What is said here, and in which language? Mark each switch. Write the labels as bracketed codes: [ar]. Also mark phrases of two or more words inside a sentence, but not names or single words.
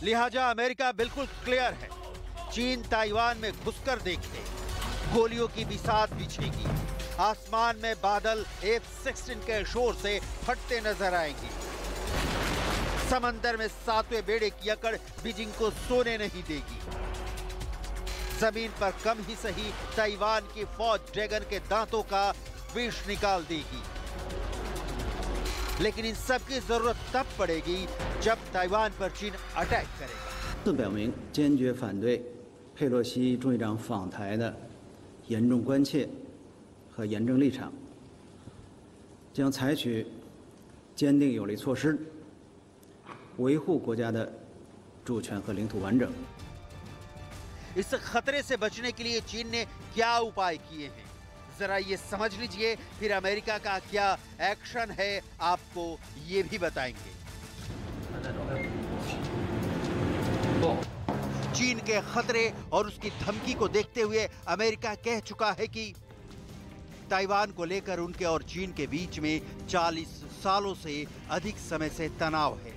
[hi] लिहाजा अमेरिका बिल्कुल क्लियर है, चीन ताइवान में घुसकर देखे, गोलियों की बिसात बिछेगी, आसमान में बादल F-16 के शोर से फटते नजर आएंगे, समंदर में सातवें बेड़े की अकड़ बीजिंग को सोने नहीं देगी, जमीन पर कम ही सही ताइवान की फौज ड्रैगन के दांतों का विष निकाल देगी। लेकिन इन सब की जरूरत तब पड़ेगी जब ताइवान पर चीन अटैक करेगा। [zh] 表明坚决反对佩洛西众议长访台的严重关切和严正立场，将采取坚定有力措施，维护国家的主权和领土完整。 [hi] इस खतरे से बचने के लिए चीन ने क्या उपाय किए हैं, जरा ये समझ लीजिए, फिर अमेरिका का क्या एक्शन है आपको ये भी बताएंगे। चीन के खतरे और उसकी धमकी को देखते हुए अमेरिका कह चुका है कि ताइवान को लेकर उनके और चीन के बीच में 40 सालों से अधिक समय से तनाव है।